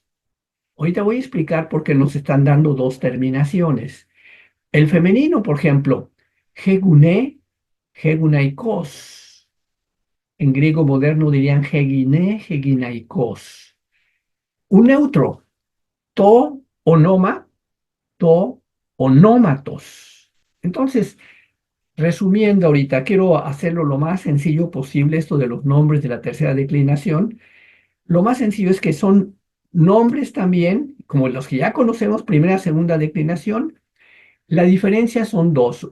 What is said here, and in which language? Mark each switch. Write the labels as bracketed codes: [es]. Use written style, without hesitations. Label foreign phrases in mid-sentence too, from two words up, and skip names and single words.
[es] Ahorita voy a explicar por qué nos están dando dos terminaciones. El femenino, por ejemplo, [el] ἡ γυνή, ἡ γυναικός. [es] En griego moderno dirían [el] η γυνή, η γυναικός. [es] Un neutro, [el] τό, ὄνομα, τό, ὀνόματος. [es] Entonces, resumiendo ahorita, quiero hacerlo lo más sencillo posible, esto de los nombres de la tercera declinación. Lo más sencillo es que son nombres también, como los que ya conocemos, primera, segunda declinación. La diferencia son dos.